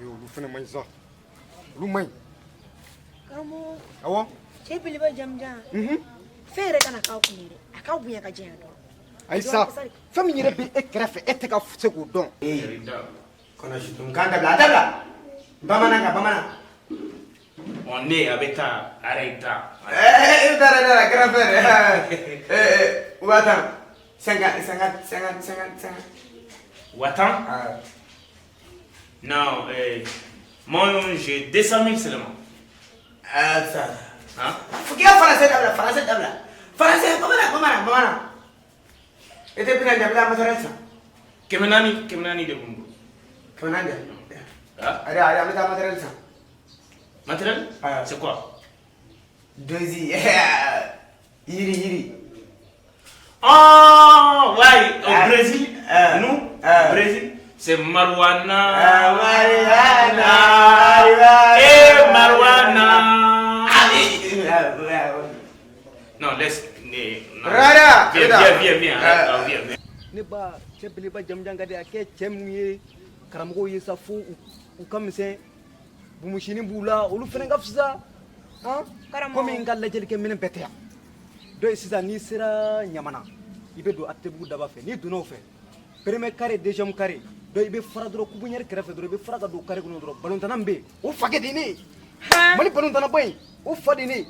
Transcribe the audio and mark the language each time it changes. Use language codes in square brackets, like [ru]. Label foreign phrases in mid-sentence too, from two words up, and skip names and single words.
[bm] Olu fana man ɲi sa. Olu man ɲi. Karamɔgɔ. Awɔ. Cɛ belebeleba jamujan. Fɛn yɛrɛ kana k'aw kun ye dɛ a k'aw bonya ka jɛya dɔrɔn. Ayi sa fɛn min yɛrɛ bɛ e kɛrɛfɛ e tɛ ka se k'o dɔn. Kɔnɔsi tun kan dabila a dabila. Bamanan ka bamanan. [fr] On est avec ta Arrêta. [bm] I bɛ taa Arrêta [fr] grand frère. [bm] Watan 50. Watan? [fr] Non, moi j'ai 200 000 seulement. Ça. Hein? Faut qu'il y ait français dabila. [bm] Français bamanan. E tɛ bina dabila matériel san. Kemenani de Bumbu. Kɛmɛ de. Ah? Allez, an bɛ taa matériel san. [fr] Matériel? C'est quoi? [bm] Dozi. Yiri. [fr] Oh, ouais, au Brésil, nous, Brésil, c'est Marijuana. Marijuana. Marijuana. laisse. Rara, Viens. [bm] ne ba cɛ beleba jamujan ka di a kɛ cɛ minnu ye karamɔgɔw ye sa fo u ka misɛn bumusinin b'u la olu fana ka fisa komi n ka lajɛlikɛ minɛn bɛɛ tɛ yan donc sisan n'i sera ɲamana i bɛ don atebugu daba fɛ n'i donna o fɛ [fr] premier carré deuxième carré [bm] donc i bɛ fara dɔrɔn kubuɲɛri kɛrɛfɛ dɔrɔn i bɛ fara ka don carré kɔnɔ dɔrɔn balontanna min bɛ yen o fa kɛ di ne ye mali balontanna bɔ yen o fa di ne ye